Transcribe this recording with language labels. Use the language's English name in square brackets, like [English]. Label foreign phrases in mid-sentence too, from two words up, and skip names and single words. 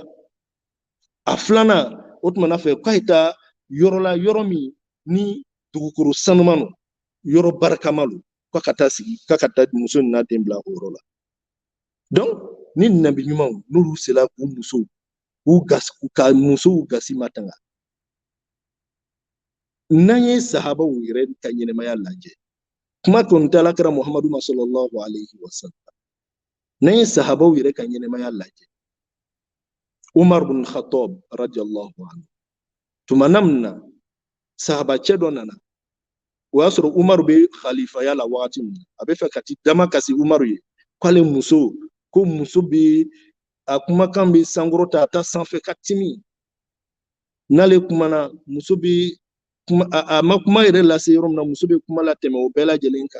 [Bambara] A filanan o tumana fɛ k'a ye taa yɔrɔ la yɔrɔ min ni dugukolo sanuman don, yɔrɔ barikama don, k'a ka taa sigi, k'a ka taa muso n'a den bila o yɔrɔ la. Donc ni nabi ɲumanw n'olu sera k'u musow ka musow gasi matanga. N'an ye sahabaw yɛrɛ ka ɲɛnɛmaya lajɛ, kuma tun tɛ Alakira Muhamadu ma [Arabic] صلى الله عليه وسلم. [Bambara] N'an ye sahabaw yɛrɛ ka ɲɛnɛmaya lajɛ, Umar bin Khattab [Arabic] رضي الله عنه, [Bambara] tuma min na sahabacɛ dɔ nana, o y'a sɔrɔ Umaru bɛ khalifaya la wagati min, a bɛ fɛ ka ti dama kasi Umaru ye k'ale muso, ko muso bɛ a kumakan bɛ sankɔrɔta a ta sanfɛ ka timi, n'ale kumana muso bɛ a ma kuma yɛrɛ lase yɔrɔ min na muso bɛ kuma la tɛmɛ o bɛɛ lajɛlen kan.